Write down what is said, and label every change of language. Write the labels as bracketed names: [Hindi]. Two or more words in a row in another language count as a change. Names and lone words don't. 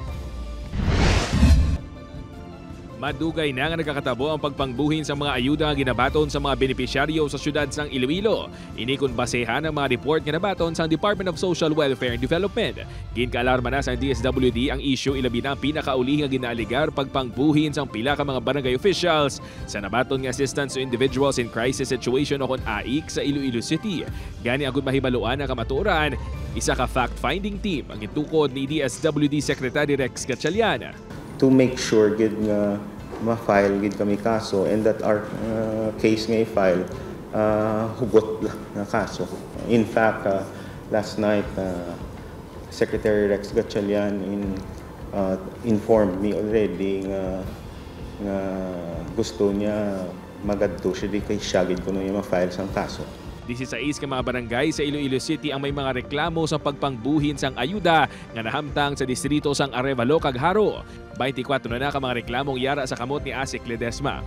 [Hiligaynon] Madugay na nga nagkakatabo ang pagpangbuhin sa mga ayuda nga ginabaton sa mga benepisyaryo sa syudad sang Iloilo. Ini kun basehan ang mga report nga nabaton sa Department of Social Welfare and Development. Ginka-alarma na sa DSWD ang issue ilabi na pinakauli nga ginaaligar pagpangbuhin sa pila ka mga barangay officials sa nabaton nga [English] assistance to individuals in crisis situation [Hiligaynon] o kon AIC sa Iloilo City. Gani agud mahibaluan ang kamatuoran, isa ka fact-finding team ang itukod ni DSWD Secretary Rex Gatchalian. [English] To make sure [Hiligaynon] gid nga ma-file gid kami kaso [English] and that our case [Hiligaynon] nga i-file hugot na kaso. [English] In fact, last night Secretary Rex Gatchalian informed me already [Hiligaynon] nga gusto niya magadto siya di kay siya gid kuno yung ma-file sang kaso. 16 ka mga barangay sa Iloilo City ang may mga reklamo sa pagpangbuhin sang ayuda nga nahamtang sa distrito sang Arevalo kag Haro. 24 na ka mga reklamong yara sa kamot ni Asik Ledesma.